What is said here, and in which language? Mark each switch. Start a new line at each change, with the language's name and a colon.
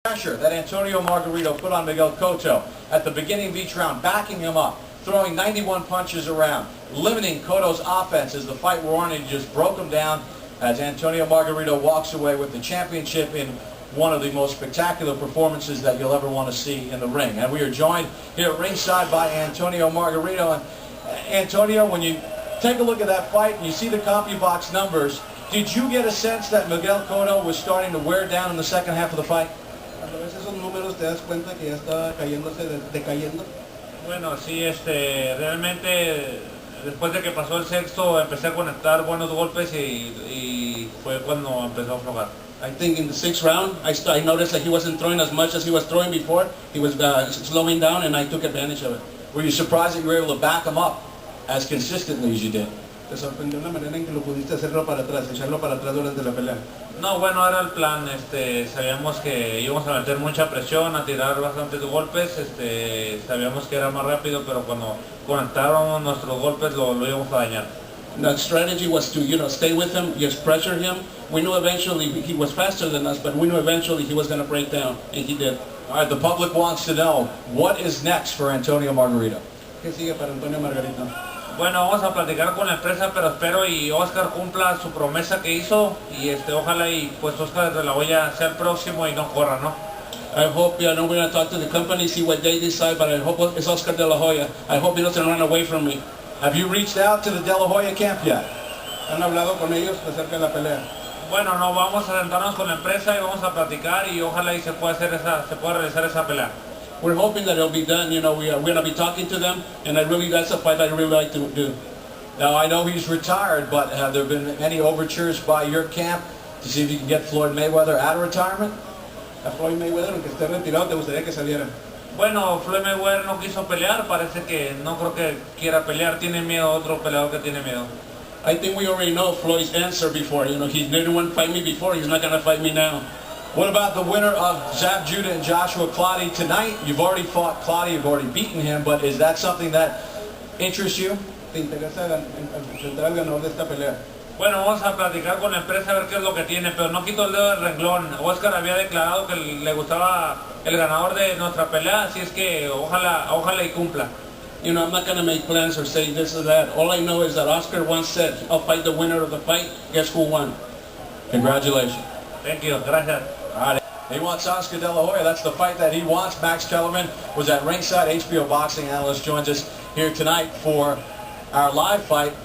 English: pressure that Antonio Margarito put on Miguel Cotto at the beginning of each round, backing him up, throwing 91 punches around, limiting Cotto's offense as the fight wore on, and he just broke him down as Antonio Margarito walks away with the championship in one of the most spectacular performances that you'll ever want to see in the ring. And we are joined here at ringside by Antonio Margarito. And Antonio, when you take a look at that fight and you see the CompuBox numbers, did you get a sense that Miguel Cotto was starting to wear down in the second half of the fight?
Spanish: Cuando ves esos números te das cuenta que ya está decayendo. Bueno, sí, realmente después de que pasó el sexto empecé a conectar buenos golpes y fue cuando empezó a aflojar.
English: I think in the sixth round, I noticed that he wasn't throwing as much as he was throwing before. He was slowing down, and I took advantage of it. Were you surprised that you were able to back him up as consistently as you did?
Spanish: Te sorprendió la manera en que lo pudiste hacerlo para atrás, echarlo para atrás durante la pelea. No, bueno, era el plan. Sabíamos que íbamos a meter mucha presión, a tirar bastantes golpes. Sabíamos que era más rápido, pero cuando conectábamos nuestros golpes lo íbamos a dañar.
English: The strategy was to, stay with him, just pressure him. We knew eventually he was faster than us, but we knew eventually he was going to break down, and he did. All right, the public wants to know, what is next for Antonio Margarito?
Spanish: ¿Qué sigue para Antonio Margarito? Bueno, vamos a platicar con la empresa, pero espero y Oscar cumpla su promesa que hizo y ojalá y pues Oscar de la Hoya sea el próximo y no corra, ¿no?
English: I hope, we're going to talk to the company, see what they decide, but I hope it's Oscar de la Hoya. I hope he doesn't run away from me. Have you reached out to the De La Hoya camp yet?
Spanish: ¿Han hablado con ellos acerca de la pelea? Bueno, no, vamos a sentarnos con la empresa y vamos a platicar y ojalá y se pueda realizar esa pelea.
English: We're hoping that it'll be done. We're going to be talking to them, and that's a fight I really like to do. Now, I know he's retired, but have there been any overtures by your camp to see if you can get Floyd Mayweather out of retirement?
Spanish: A Floyd Mayweather, aunque esté retirado, ¿te gustaría que saliera? Bueno, Floyd Mayweather no quiso pelear, parece que no creo que quiera pelear, tiene miedo, otro peleador que tiene miedo.
English: I think we already know Floyd's answer before. He didn't want to fight me before, he's not going to fight me now. What about the winner of Zab Judah and Joshua Clottey tonight? You've already fought Clottey, you've already beaten him, but is that something that interests you?
Spanish: ¿Te interesa enfrentar al ganador de esta pelea? Bueno, vamos a platicar con la empresa a ver qué es lo que tiene, pero no quito el dedo del renglón. Oscar había declarado que le gustaba el ganador de nuestra pelea, así es que ojalá y cumpla.
English: I'm not going to make plans or say this or that. All I know is that Oscar once said, I'll fight the winner of the fight. Guess who won? Congratulations. Thank you. Gracias. All right. He wants Oscar De La Hoya. That's the fight that he wants. Max Kellerman was at ringside. HBO boxing analyst joins us here tonight for our live fight.